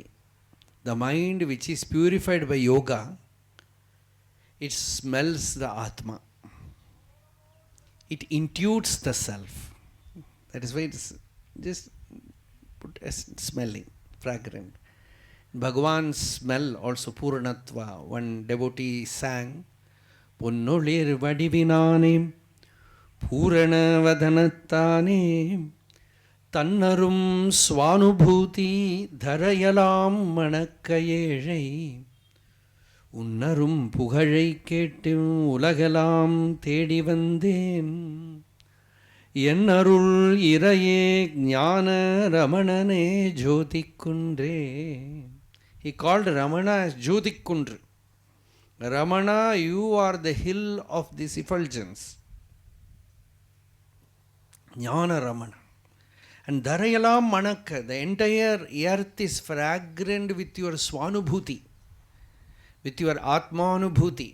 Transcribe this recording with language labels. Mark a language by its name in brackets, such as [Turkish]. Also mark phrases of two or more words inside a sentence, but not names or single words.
[English] The mind which is purified by yoga, it smells the Atma. It intuits the self. That is why it's just put as smelling, fragrant. Bhagavan's smell also Puranatva. One devotee sang, [Tamil] புன்னொளிர் வடிவினனே புராண வதனத்தனே தன்னாரும் ஸ்வானுபூதி தரையெலாம் மணக்கயெழை உன்னரும் புகழை கேட்டும் உலகெலாம் தேடி வந்தேன் என்னருள் இறையே ஞான ரமணனே ஜோதிக்குன்றே. [English] He called Ramana as Jyotikundra. Ramana, you are the hill of this effulgence. Jnana Ramana. And [Tamil] தரையெலாம் மணக்க, [English] the entire earth is fragrant with your Swanubhuti, with your Atmanubhuti.